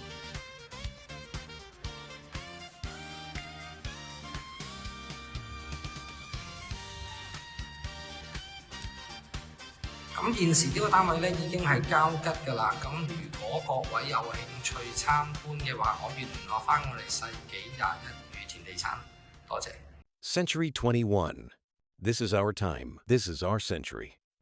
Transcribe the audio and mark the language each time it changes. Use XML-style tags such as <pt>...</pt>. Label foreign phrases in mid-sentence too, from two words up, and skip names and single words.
<yue>咁現時呢個單位咧已經係交吉㗎啦。咁如果各位有興趣參觀嘅話，可以聯絡返我哋世紀21宇田地產。多謝。</yue> <en>Century 21. This is our time. This is our century.</en>